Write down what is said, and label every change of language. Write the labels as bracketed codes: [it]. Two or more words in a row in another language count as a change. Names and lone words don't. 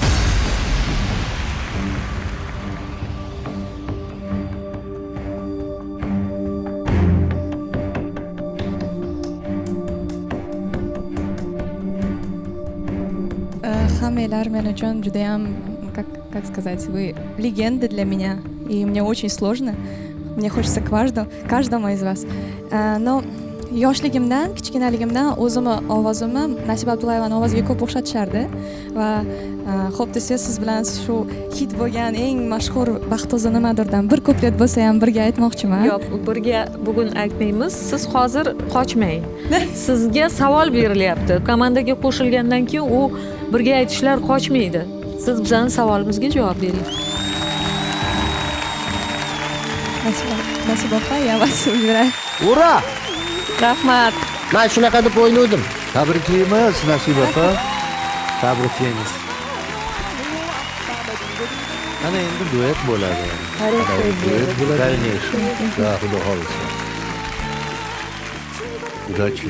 [uz] Хаммелар men uchun juda ham, [ru] как сказать, вы легенды для меня, и мне очень сложно. Мне хочется к каждому из вас. [uz] Но yoshligimdan, kichkinaligimdan o'zimni ovozimni Nasiba Abdullayevaning ovoziga ko'p o'xshatishardi va xo'p desa siz bilan shu hit bo'lgan eng mashhur Baxto'zi nimadirdan bir kuplet bo'lsa ham birga aytmoqchiman. Yo'q, birga bugun aytmaymiz. Siz hozir qochmang. Sizga savol berilyapti. Komandaga qo'shilgandan keyin u birga aytishlar qochmaydi. Siz bizning savolimizga javob bering. Nasiba opa, [ru] я вас выбираю. [uz] Ura! Rahmat. Men shunaqa deb o'yladim. Tabriklaymiz Nasiba opa. Tabriklaymiz. Ana endi duet bo'ladi. Duet bo'ladi. [ru] Dальнейший. [uz] Да, xudo xohlasa. [ru] Удачи.